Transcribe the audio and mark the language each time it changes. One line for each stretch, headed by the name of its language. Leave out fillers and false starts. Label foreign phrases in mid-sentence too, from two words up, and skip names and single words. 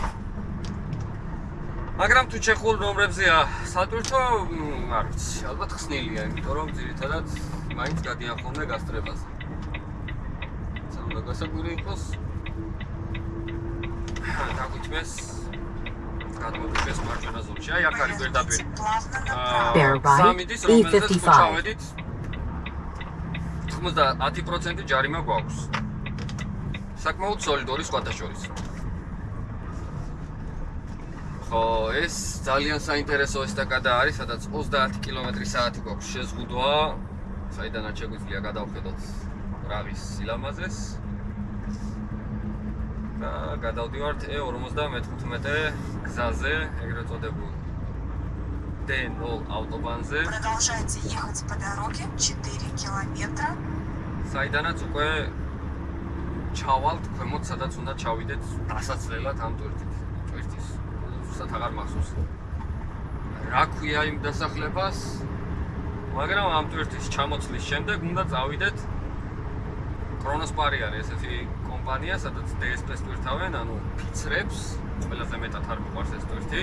Georgian: მაგრამ თუ ჩეხულ ნომრებზეა სატვირთო, არ ვიცი, ალბათ ხსნილია, იმიტომ რომ ძირითადად მაინც გადიან ხოლმე გასწრებაზე. უნდა გასაკვირი იყოს. დაგვითმეს გადმოგვიდეს მარჯვენა ზოლში. აი აქ არის პირდაპირ.
English: Bear right, E55. 90%
Georgian: ჯარიმა გვაქვს. საკმაოდ სოლიდური სხვადასხვა. ხო, ეს ძალიან საინტერესო ესტაკადა არის, სადაც 30 კმ/სთ გვაქვს შეზღუდვა, საიდანაც შეგვიძლია გადავხედოთ რავის სილამაზეს. და გადავდივართ E55 გზაზე, ეგრეთ წოდებულ D0 ავტობანზე.
Russian: Продолжайте ехать по дороге 4 километра.
Georgian: საიდანაც უკვე ჩავალთ ქვემოთ, სადაც უნდა ჩავიდეთ დასაცლელად ამ ტვირთის. უბრალოდ აღარ მახსოვს. რა ქვია იმ დასახლებას? მაგრამ ამ ტვირთის ჩამოცლის შემდეგ უნდა წავიდეთ კრონოსპარი არის ესეთი კომპანია, სადაც DSP-ს ტვირთავენ, ანუ ფიცრებს, ყველაზე მეტად არ მიყვარს ეს ტვირთი.